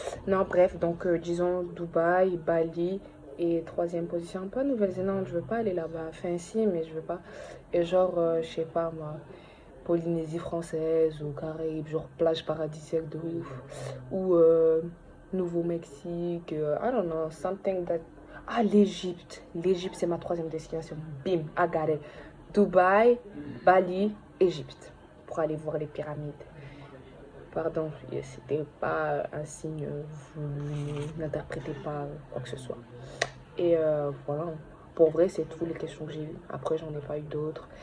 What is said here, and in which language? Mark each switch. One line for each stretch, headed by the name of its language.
French: Non, bref, donc disons Dubaï, Bali et troisième position. Pas Nouvelle-Zélande, je veux pas aller là-bas. Enfin, si, mais je veux pas. Et genre, je sais pas moi, Polynésie française ou Caraïbes, genre plage paradisiaque de ouf.
English: Ou Nouveau-Mexique, I don't know, something that.
French: Ah, l'Égypte. L'Égypte, c'est ma troisième destination. Bim,
English: I got it.
French: Dubaï, Bali, Égypte. Pour aller voir les pyramides. Pardon, c'était pas un signe, vous n'interprétez pas quoi que ce soit. Et voilà, pour vrai, c'est toutes les questions que j'ai eues. Après, j'en ai pas eu d'autres.